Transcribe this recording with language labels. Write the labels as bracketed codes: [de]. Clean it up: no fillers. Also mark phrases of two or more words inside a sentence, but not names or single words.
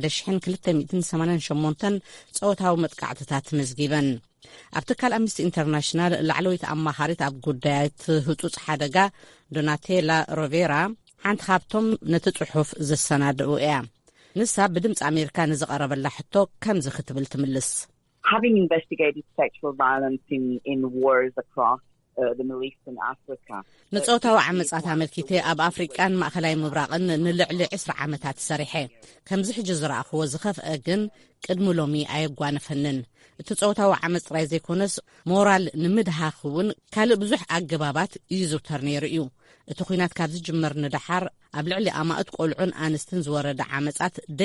[ti] 1288 ጾታዊ መጥቃዕትታት መዝጊበን። ኣብ ትካል ኣምነስቲ ኢንተርናሽናል ላዕለወይቲ ኣማኻሪት ኣብ ጉዳያት ህጹጽ ሓደጋ ዶናቴላ ሮቬራ ሓንቲ ካብቶም ነቲ ጽሑፍ ዘሰናድኡ እያ። ንሳ ብድምፂ ኣሜሪካ ንዝቐረበላ ሕቶ ከምዚ ክትብል ትምልስ። [en] Having investigated sexual violence in wars across the Middle East and Africa. [ti] ንጾታዊ ዓመጻት ኣመልኪቴ ኣብ ኣፍሪቃን ማእኸላይ ምብራቕን ንልዕሊ 20 ዓመታት ሰሪሐ ከምዚ ሕጂ ዝረኣኽዎ ዝኸፍአ ግን ቅድሚ ሎሚ ኣየጓነፈንን። እቲ ጾታዊ ዓመፅ ጥራይ ዘይኮነስ ሞራል ንምድሃኽ እውን ካልእ ብዙሕ ኣገባባት ይዝውተር ነይሩ እዩ። እቲ ኩናት ካብ ዝጅመር ንድሓር ኣብ ልዕሊ ኣማእት ቆልዑን ኣንስትን ዝወረደ ዓመጻት ደይ